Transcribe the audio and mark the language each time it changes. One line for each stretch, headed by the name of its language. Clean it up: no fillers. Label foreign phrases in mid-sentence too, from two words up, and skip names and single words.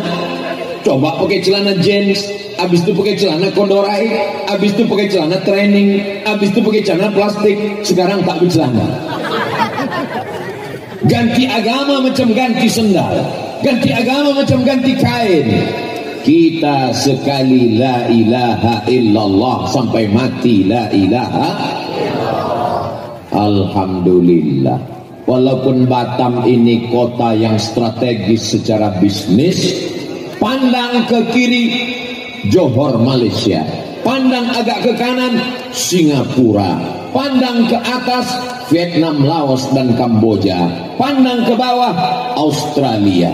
Indonesian: Coba pakai celana jeans, habis itu pakai celana kondorai, habis itu pakai celana training, habis itu pakai celana plastik. Sekarang tak bercelana. Ganti agama macam ganti sendal, ganti agama macam ganti kain. Kita sekali
Arabic: لا إله إلا الله
Indonesian: sampai mati
Arabic: لا إله إلا الله.
Indonesian: Alhamdulillah. Walaupun Batam ini kota yang strategis secara bisnis, pandang ke kiri Johor Malaysia, pandang agak ke kanan Singapura, pandang ke atas Vietnam, Laos dan Kamboja, pandang ke bawah Australia.